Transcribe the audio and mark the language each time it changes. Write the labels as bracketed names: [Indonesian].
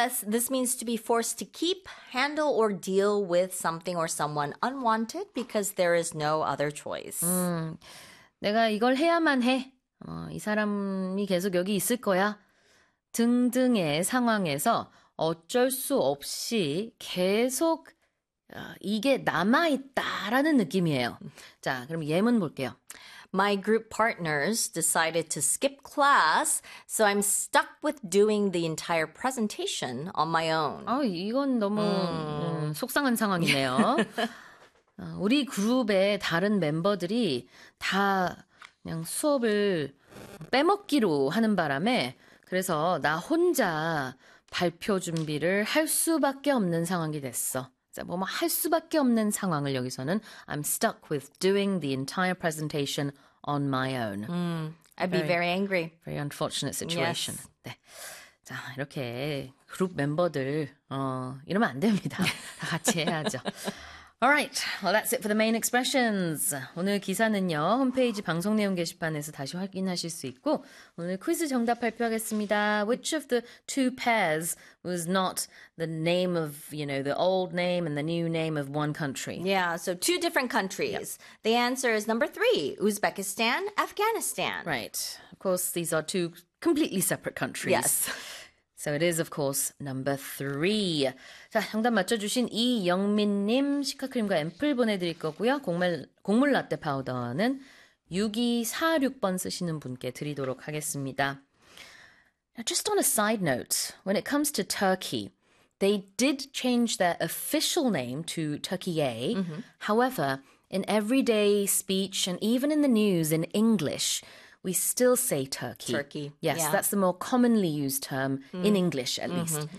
[English] This means to be forced to keep, handle, or deal with something or someone unwanted because there is no other choice. [Korean] 내가 이걸 해야만 해. 이 사람이 계속 여기 있을 거야. 등등의 상황에서 어쩔 수 없이 계속 이게 남아있다라는 느낌이에요. 자, 그럼 예문 볼게요. [English] My group partners decided to skip class, so I'm stuck with doing the entire presentation on my own. [Korean] 이건 너무 속상한 상황이네요. 우리 그룹의 다른 멤버들이 다 그냥 수업을 빼먹기로 하는 바람에 그래서 나 혼자 발표 준비를 할 수밖에 없는 상황이 됐어. 자, 뭐할 수밖에 없는 상황을 여기서는 [English] I'm stuck with doing the entire presentation on my own. I'd be Very, very angry. very unfortunate situation. Yes. [Korean] 네. 자, 이렇게 그룹 멤버들 이러면 안 됩니다. 다 같이 해야죠. [English] Alright, well, that's it for the main expressions. [Korean] 오늘 기사는요, 홈페이지 방송 내용 게시판에서 다시 확인하실 수 있고, 오늘 퀴즈 정답 발표하겠습니다. [English] Which of the two pairs was not the name of, you know, the old name and the new name of one country? Yeah, so two different countries. The answer is number three, Uzbekistan, Afghanistan. Right. Of course, these are two completely separate countries. Yes. So it is, of course, number three. [Korean] 자, 정답 맞춰주신 이영민님 시카크림과 앰플 보내드릴 거고요. 곡물 라떼 파우더는 6246번 쓰시는 분께 드리도록 하겠습니다. [English] Now, just on a side note, when it comes to Turkey, they did change their official name to Turkey-A. However, in everyday speech and even in the news in English, we still say Turkey. Turkey, Yes, that's the more commonly used term in English, at least.